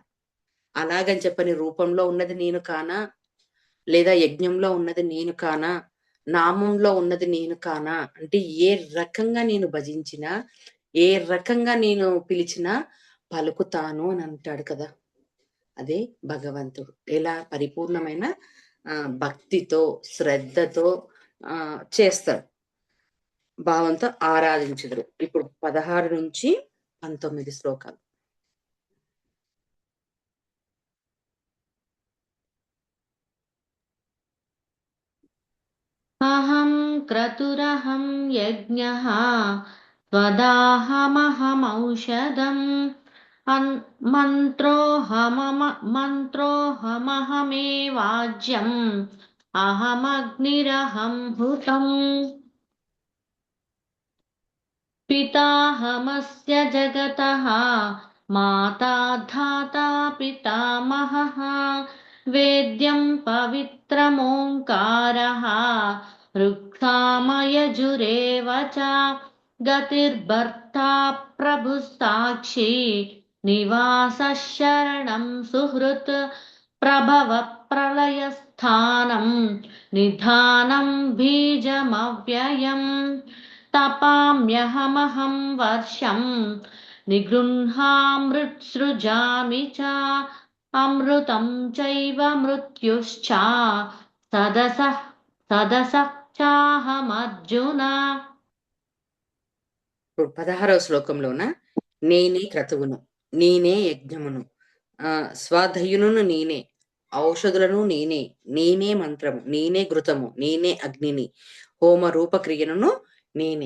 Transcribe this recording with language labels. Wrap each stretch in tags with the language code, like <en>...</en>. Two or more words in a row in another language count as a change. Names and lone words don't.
<te>అలాగని చెప్పని రూపంలో ఉన్నది నేను కానా, లేదా యజ్ఞంలో ఉన్నది నేను కానా, నామంలో ఉన్నది నేను కానా, అంటే ఏ రకంగా నేను భజించినా, ఏ రకంగా నేను పిలిచినా పలుకుతాను అని అంటాడు కదా. అదే భగవంతుడు ఎలా పరిపూర్ణమైన భక్తితో శ్రద్ధతో చేస్తాడు, భావంతో ఆరాధించుదురు. ఇప్పుడు 16 నుంచి 19 శ్లోకాలు.</te> <sa>अहं क्रतुरहं यज्ञः त्वदाहमहमौषधम् मन्त्रोऽहमहमेवाज्यम् अहमग्निरहं हृतम्. పితాహమస్య జగతః మాతా ధాతా పితామహః వేద్యం పవిత్రమోంకారः ఋక్సామయజురేవ చ గతిర్భర్తా ప్రభుః సాక్షి నివాసः శరణం సుహృత్ ప్రభవ ప్రళయస్థానం నిధానం బీజమవ్యయం तपाम्यहमहं वर्षं निगृह्णामृत्सृजामि च अमृतं चैव मृत्युश्च सदसः सदसः चाहमर्जुन.</sa> <te>ఇప్పుడు 16వ శ్లోకంలోన నేనే క్రతువును, నేనే యజ్ఞమును, స్వాధయును నేనే, ఔషధులను నేనే, నేనే మంత్రము, నేనే ఘృతము, నేనే అగ్నిని, హోమ రూపక్రియను నేనే.</te>